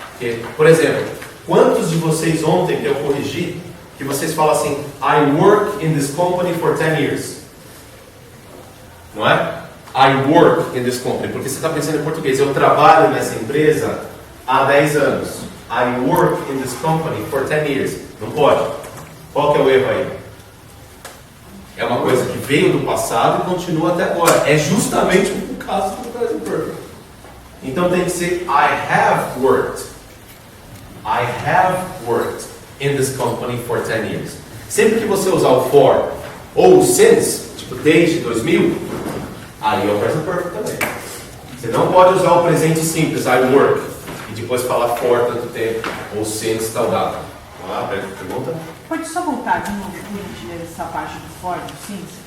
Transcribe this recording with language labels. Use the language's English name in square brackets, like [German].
[Portuguese] Porque, por exemplo, quantos de vocês ontem que eu corrigi, que vocês falam assim, [English] I work in this company for 10 years. [Portuguese] Não é? [English] I work in this company, [Portuguese] porque você está pensando em português. Eu trabalho nessa empresa há 10 anos. [English] I work in this company for 10 years. [Portuguese] Não pode. Qual que é o erro aí? É uma coisa que veio do passado e continua até agora. É justamente o caso do present perfect. Então tem que ser [English] I have worked. I have worked in this company for 10 years. [Portuguese] Sempre que você usar o for ou o since, tipo desde 2000, aí é o present perfect também. Você não pode usar o presente simples, I work, e depois falar for tanto tempo, ou since tal data. Pergunta? Pode só voltar de novo, por gentileza, essa parte do for, do since?